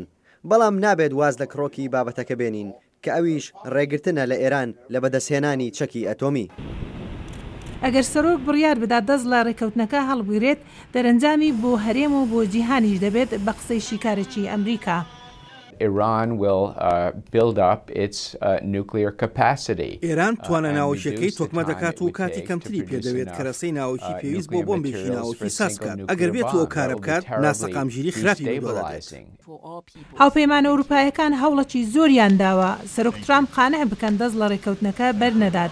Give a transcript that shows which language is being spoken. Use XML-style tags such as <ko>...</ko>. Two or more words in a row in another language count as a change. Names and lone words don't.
<ckb>بەڵام نابێت واز لە کڕۆکی بابەتەکە بێنین کە ئەویش ڕێگرتنە لە ئێران لە بەدەستهێنانی چەکی ئەتۆمی. ئەگەر سەرۆک بڕیار بدات دەست لە ڕێکەوتنەکە هەڵبگرێت دەرەنجامی بۆ هەرێم و بۆ جیهانیش دەبێت بە قسەی شیکارێکی ئەمریکا.</ckb> <en>Iran will build up its nuclear capacity.</en> <ckb>ئێران توانە ناوەکیەکەی تۆکمە دەکات و کاتی کەمتری پێدەوێت کە ڕەسەی ناوەکی پێویست بۆ بۆمبێکی ناوەکی ساز بکات. ئەگەر بێت ئەو کارە بکات ناسەقامگیری خراپی دەدات. هاوپەیمانە ئەوروپایەکان هەوڵەکی زۆریان داوە سەرۆک ترامپ قانع بکەن دەست لە ڕێکەوتنەکە بەرنەدات.</ckb>